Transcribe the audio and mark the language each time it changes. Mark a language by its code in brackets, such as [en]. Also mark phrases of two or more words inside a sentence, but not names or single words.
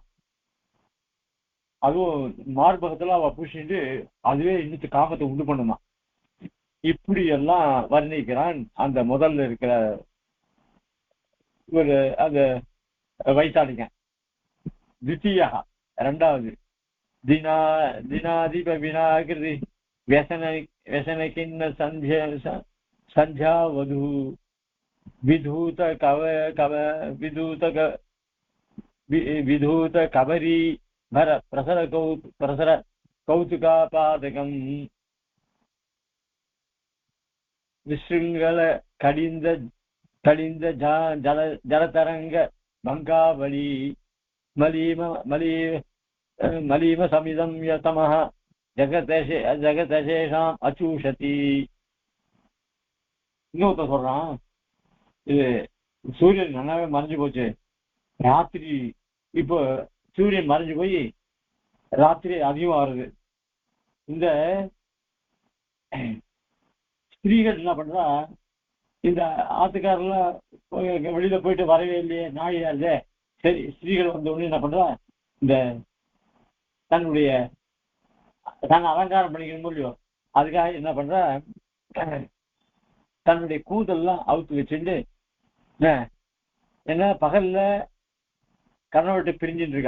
[ta] அதுவும் மார்பகத்துல அவ பூசிட்டு அதுவே இன்னும் காமத்தை உண்டு பண்ணுமா. இப்படி எல்லாம் வர்ணிக்கிறான் அந்த முதல்ல இருக்கிற ஒரு அந்த வைத்தாளிங்க. [sa] தித்தியா இரண்டாவது दिनाधिप विनाकृति व्यसनकिन्न संध्या वधू विधूत कवरी भर प्रसर कौतुकापादकम् विशृंगल कलिंद जलतरंग भंगावली मलीम समिदं यतमः जगदशेषम् अचूषति. [ta] இன்னொருத்த சொல்றான், இது சூரியன் நல்லாவே மறைஞ்சு போச்சு, ராத்திரி இப்போ சூரியன் மறைஞ்சு போய் ராத்திரி அதிகமா வருது. இந்த ஸ்திரீகள் என்ன பண்றா, இந்த ஆத்துக்காரெல்லாம் வெளியில போயிட்டு வரவே இல்லையே, நாழியா இல்லையே, சரி ஸ்திரீகள் வந்த உடனே என்ன பண்றா, இந்த தன்னுடைய அலங்காரம் பண்ணிக்கணும் இல்லையோ, அதுக்காக என்ன பண்ற, தன்னுடைய கூதெல்லாம் அவுத்து வச்சுட்டு என்ன பகல்ல கணவர்கிட்ட பிரிஞ்சுட்டு இருக்கா.